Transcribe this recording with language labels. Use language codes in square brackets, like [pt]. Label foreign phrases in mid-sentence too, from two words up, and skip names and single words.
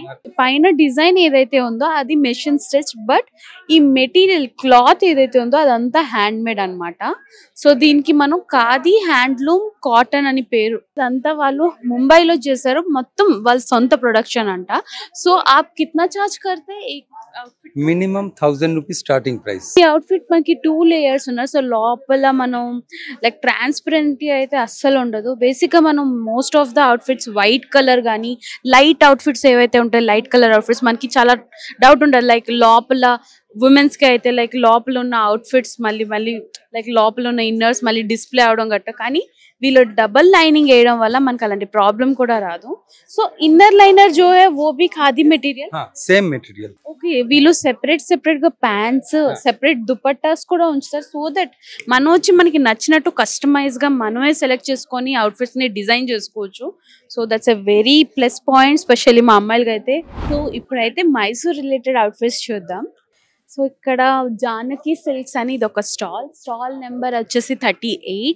[te] పైన డిజైన్ ఏదైతే ఉందో అది [en] machine stitch, [te] బట్ ఈ మెటీరియల్ క్లాత్ ఏదైతే ఉందో అదంతా [en] hand made [te] అన్నమాట. సో దీనికి మనం [en] khadi handloom cotton [te] అని పేరు. అదంతా వాళ్ళు ముంబైలో చేశారు, మొత్తం వాళ్ళ సొంత ప్రొడక్షన్ అంట. [hi] सो आप कितना चार्ज करते हैं? [en] minimum 1000 rupees starting price. [te] ఈ అవుట్ఫిట్ మనకి 2 లేయర్స్ ఉన్నాయి. సో లోపల మనం లైక్ ట్రాన్స్పరెంట్ అయితే అస్సలు ఉండదు. బేసిక్ గా మనం [en] most of the outfits white colour [te] గానీ [en] light outfits [te] ఏవైతే ఉంటాయి, [en] light colour outfits [te] మనకి చాలా డౌట్ ఉంటుంది. లైక్ లోపల ఉమెన్స్ కి అయితే లైక్ లోపల ఉన్న అవుట్ఫిట్స్ మళ్ళీ లైక్ లోపల ఉన్న ఇన్నర్స్ మళ్ళీ డిస్ప్లే అవడం గట్ట. కానీ వీళ్ళు [en] double lining [te] వేయడం వల్ల మనకు అలాంటి ప్రాబ్లం కూడా రాదు. [hi] సో [en] inner liner [hi] जो है वो भी खादी मटेरियल, [en] same material. [te] ఓకే. వీళ్ళు సెపరేట్ గా ప్యాంట్స్, సెపరేట్ దుపట్టాస్ కూడా ఉంచుతారు. [en] so that [te] మనం వచ్చి మనకి నచ్చినట్టు కస్టమైజ్ గా మనమే సెలెక్ట్ చేసుకొని అవుట్ఫిట్స్ ని డిజైన్ చేసుకోవచ్చు. [en] so that's a very plus point, [te] స్పెషల్లీ మా అమ్మాయిలకి అయితే. సో ఇప్పుడైతే మైసూర్ [en] related outfits [te] చూద్దాం. సో ఇక్కడ జానకి సిల్క్స్ అని ఇది ఒక [en] stall number [te] వచ్చేసి 38.